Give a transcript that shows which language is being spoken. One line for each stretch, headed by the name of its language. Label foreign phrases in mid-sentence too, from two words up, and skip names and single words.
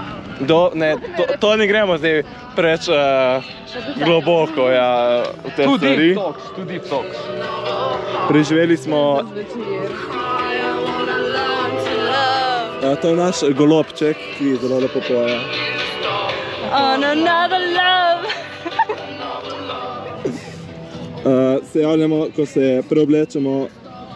Slovenian: To ne gremo zdaj preč globoko, ja, v te stvari. Tudi toks. Preživeli smo... To je naš golobček, ki zelo lepo poje.
English: On another love.
Slovenian: Se javljamo, ko se preoblečemo